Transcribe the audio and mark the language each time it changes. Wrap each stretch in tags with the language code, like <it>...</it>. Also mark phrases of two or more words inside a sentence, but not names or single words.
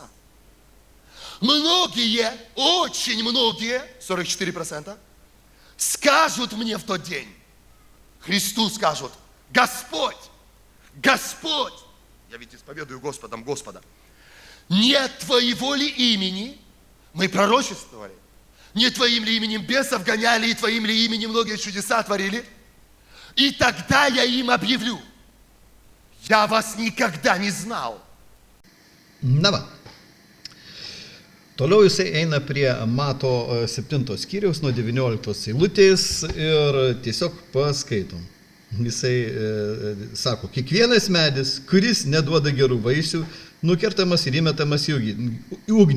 <ru>Многие, очень многие, 44%, скажут мне в тот день, Христу скажут, Господь, Господь, я ведь исповедую Господом Господа, не Твоего ли имени мы пророчествовали, не Твоим ли именем бесов гоняли, и Твоим ли именем многие чудеса творили, и тогда я им объявлю, я вас никогда не знал.</ru> <lt>Na va. Toliau jisai eina prie Mato 7 skyriaus nuo 19 eilutės ir tiesiog paskaitom. Jisai sako, kiekvienas medis, kuris neduoda gerų vaisių, nukertamas ir įmetamas į ugnį.</lt>